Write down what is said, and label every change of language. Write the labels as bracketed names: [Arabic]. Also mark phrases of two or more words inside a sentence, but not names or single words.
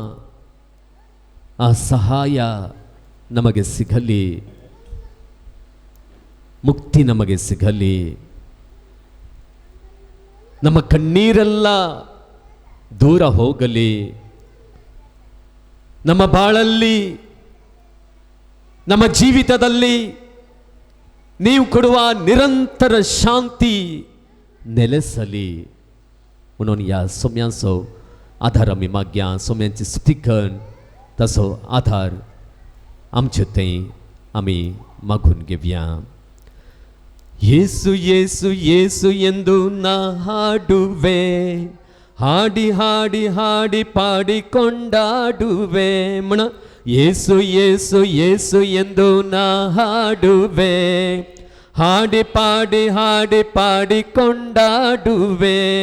[Kannada] ಆ ಸಹಾಯ ನಮಗೆ ಸಿಗಲಿ, ಮುಕ್ತಿ ನಮಗೆ ಸಿಗಲಿ, ನಮ್ಮ ಕಣ್ಣೀರೆಲ್ಲ ದೂರ ಹೋಗಲಿ, ನಮ್ಮ ಬಾಳಲ್ಲಿ, ನಮ್ಮ ಜೀವಿತದಲ್ಲಿ ನೀವು ಕೊಡುವ ನಿರಂತರ ಶಾಂತಿ ನೆಲೆಸಲಿ. [Konkani] म्हणून या सोम्यांचो आधार आमी मागया. सोम्यांची स्तुती करून ताचो आधार आमचे थंय आमी मागून घेवया. [Kannada] येसु येसु येसु ಎಂದು ನಾ ಹಾಡುವೆ, ಹಾಡಿ ಹಾಡಿ ಹಾಡಿ ಪಾಡಿ ಕೊಂಡಾಡುವೆ. ಮಣ येसु येसु येसु ಎಂದು ನಾ ಹಾಡುವೆ, ಹಾಡಿ ಪಾಡಿ ಪಾಡಿ ಕೊಂಡಾಡುವೆ.